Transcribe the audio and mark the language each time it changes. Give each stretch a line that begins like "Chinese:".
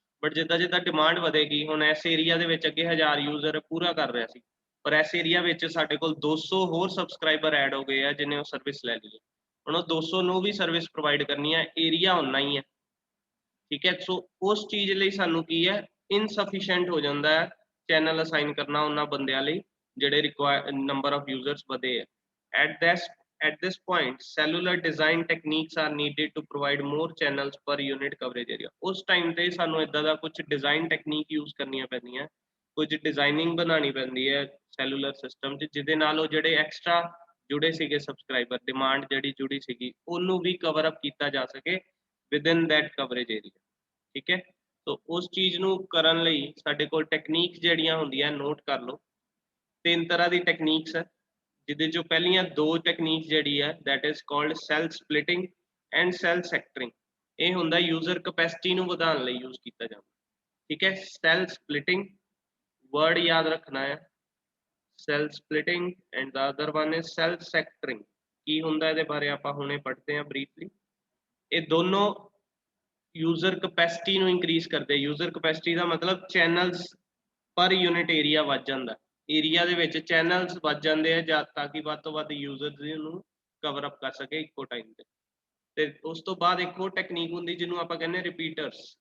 Punjabi: But ਜਿੱਦਾਂ ਜਿੱਦਾਂ demand ਵਧੇਗੀ, ਹੁਣ ਇਸ ਏਰੀਆ ਦੇ ਵਿੱਚ ਅੱਗੇ 1000 ਯੂਜ਼ਰ ਪੂਰਾ ਕਰ ਰਿਹਾ ਸੀ, ਪਰ ਇਸ ਏਰੀਆ ਵਿੱਚ ਸਾਡੇ ਕੋਲ 200 ਹੋਰ ਸਬਸਕ੍ਰਾਈਬਰ ਐਡ ਹੋ ਗਏ ਆ ਜਿਹਨੇ ਉਹ ਸਰਵਿਸ ਲੈ ਲਈ। ਹੁਣ ਉਹ 200 ਨੂੰ ਵੀ ਸਰਵਿਸ ਪ੍ਰੋਵਾਈਡ ਕਰਨੀ ਹੈ, ਏਰੀਆ ਉਨਾ ਹੀ ਹੈ, ਠੀਕ ਹੈ। ਸੋ ਉਸ ਚੀਜ਼ ਲਈ ਸਾਨੂੰ ਕੀ ਹੈ, ਇਨਸਫੀਸ਼ੀਐਂਟ ਹੋ ਜਾਂਦਾ ਹੈ ਚੈਨਲ ਅਸਾਈਨ ਕਰਨਾ ਉਹਨਾਂ ਬੰਦਿਆਂ ਲਈ ਜਿਹੜੇ ਰਿਕੁਆਇਰ ਨੰਬਰ ਆਫ ਯੂਜ਼ਰਸ ਵਧੇ ਹੈ।
English: At this point, cellular design techniques are needed to provide more channels per unit coverage area।
Punjabi: ਉਸ ਟਾਈਮ ਤੇ ਸਾਨੂੰ ਇਦਾਂ ਦਾ ਕੁਝ ਡਿਜ਼ਾਈਨ ਟੈਕਨੀਕ ਯੂਜ਼ ਕਰਨੀਆਂ ਪੈਂਦੀਆਂ, ਕੁਝ ਡਿਜ਼ਾਈਨਿੰਗ ਬਣਾਉਣੀ ਪੈਂਦੀ ਹੈ ਸੈਲੂਲਰ ਸਿਸਟਮ 'ਚ, ਜਿਹਦੇ ਨਾਲ ਉਹ ਜਿਹੜੇ ਐਕਸਟਰਾ ਜੁੜੇ ਸੀਗੇ ਸਬਸਕ੍ਰਾਈਬਰ, ਡਿਮਾਂਡ ਜਿਹੜੀ ਜੁੜੀ ਸੀਗੀ ਉਹਨੂੰ ਵੀ ਕਵਰ ਅਪ ਕੀਤਾ ਜਾ ਸਕੇ ਵਿਦਿਨ ਦੈਟ ਕਵਰੇਜ ਏਰੀਆ, ਠੀਕ ਹੈ। ਸੋ ਉਸ ਚੀਜ਼ ਨੂੰ ਕਰਨ ਲਈ ਸਾਡੇ ਕੋਲ ਟੈਕਨੀਕ ਜਿਹੜੀਆਂ ਹੁੰਦੀਆਂ ਨੋਟ ਕਰ ਲਓ। 3 ਤਰ੍ਹਾਂ ਦੀ ਟੈਕਨੀਕਸ ਹੈ, ਜਿਹਦੇ ਚੋਂ ਪਹਿਲੀਆਂ 2 ਟੈਕਨੀਕ ਜਿਹੜੀ ਹੈ that is called cell ਸਪਲਿਟਿੰਗ and cell ਸੈਕਟਰਿੰਗ। ਇਹ ਹੁੰਦਾ ਯੂਜ਼ਰ ਕਪੈਸਿਟੀ ਨੂੰ ਵਧਾਉਣ ਲਈ ਯੂਜ਼ ਕੀਤਾ ਜਾਂਦਾ, ਠੀਕ ਹੈ।
English: cell splitting word
Hindi: याद रखना है,
English: cell splitting and the other one is cell sectoring।
Punjabi: ਕੀ ਹੁੰਦਾ ਇਹਦੇ ਬਾਰੇ ਆਪਾਂ ਹੁਣੇ ਪੜ੍ਹਦੇ ਹਾਂ ਬਰੀਫਲੀ। ਇਹ ਦੋਨੋਂ ਯੂਜ਼ਰ ਕਪੈਸਿਟੀ ਨੂੰ ਇਨਕਰੀਜ਼ ਕਰਦੇ। ਯੂਜ਼ਰ ਕਪੈਸਿਟੀ ਦਾ ਮਤਲਬ ਚੈਨਲਸ ਪਰ ਯੂਨਿਟ ਏਰੀਆ ਵੱਧ ਜਾਂਦਾ, ਏਰੀਆ ਦੇ ਵਿੱਚ ਚੈਨਲਸ ਵੱਧ ਜਾਂਦੇ ਆ ਜਾਂ ਤਾਂ ਕਿ ਵੱਧ ਤੋਂ ਵੱਧ ਯੂਜ਼ਰਸ ਨੂੰ ਕਵਰ ਅਪ ਕਰ ਸਕੇ ਇੱਕੋ ਟਾਈਮ ਤੇ ਉਸ ਤੋਂ ਬਾਅਦ ਇੱਕ ਹੋਰ ਟੈਕਨੀਕ ਹੁੰਦੀ ਜਿਹਨੂੰ ਆਪਾਂ ਕਹਿੰਦੇ ਰਿਪੀਟਰਸ।